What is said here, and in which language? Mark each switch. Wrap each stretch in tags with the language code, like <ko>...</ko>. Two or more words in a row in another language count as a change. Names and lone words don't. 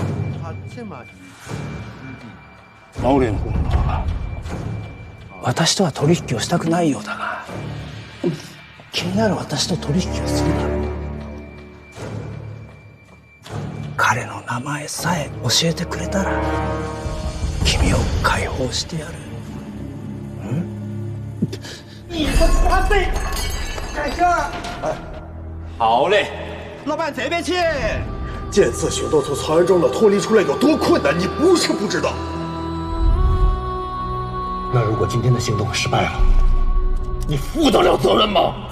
<ja>マオレン本は私とは取引をしたくないようだが、君なら私と取引をするだろう。彼の名前さえ教えてくれたら君を解放してやる。</ja> <zh>你他妈的！改姓！好嘞，老板这边请。见次行动从曹原中的脱离出来有多困难，你不是不知道。那如果今天的行动失败了，你负得了责任吗？</zh>